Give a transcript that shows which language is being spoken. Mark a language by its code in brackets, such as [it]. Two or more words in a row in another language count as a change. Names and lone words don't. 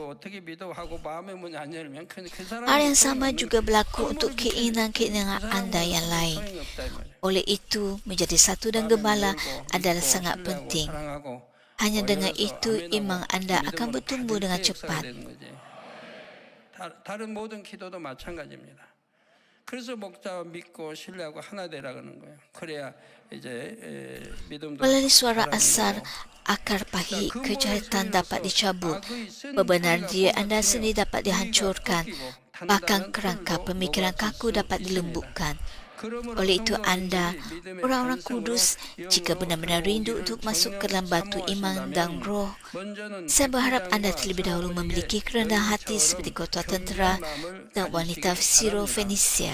[ms] Hal yang sama juga berlaku untuk keinginan-keinginan anda yang lain. Oleh itu, menjadi satu dan gembala adalah sangat penting. Hanya dengan itu, iman anda akan bertumbuh dengan cepat. [ko] 다른 모든 기도도 마찬가지입니다. 그래서 목자와 믿고 신뢰하고 하나 되라는 거예요. 그래야 이제 믿음도 [ms] Melalui suara asal, akar pahit kejahatan dapat dicabut, bebenaran diri anda sendiri dapat dihancurkan, bahkan kerangka pemikiran kaku dapat dilembutkan. Oleh itu anda, orang-orang kudus, jika benar-benar rindu untuk masuk ke dalam batu iman dan roh, saya berharap anda terlebih dahulu memiliki kerendahan hati seperti kota tentera dan wanita Siro-Fenisia.